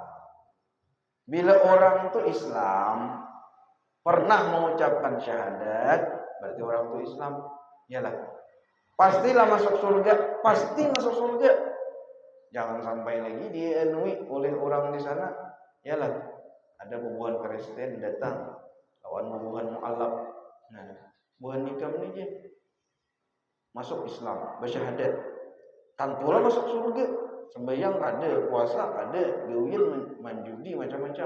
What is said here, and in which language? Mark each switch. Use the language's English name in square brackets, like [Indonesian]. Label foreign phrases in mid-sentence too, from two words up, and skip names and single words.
[Indonesian] Bila orang itu Islam pernah mengucapkan syahadat, berarti orang itu Islam. Iyalah, pastilah masuk surga, pasti masuk surga. Jangan sampai lagi dienui oleh orang di sana. Iyalah, ada bubuhan Kristen datang lawan bubuhan mu'alaf. Nah, bubuhan nikam ini aja masuk Islam, bersyahadat, tantulah masuk surga. Sembahyang ada, puasa ada, gawin, manjudi macam-macam.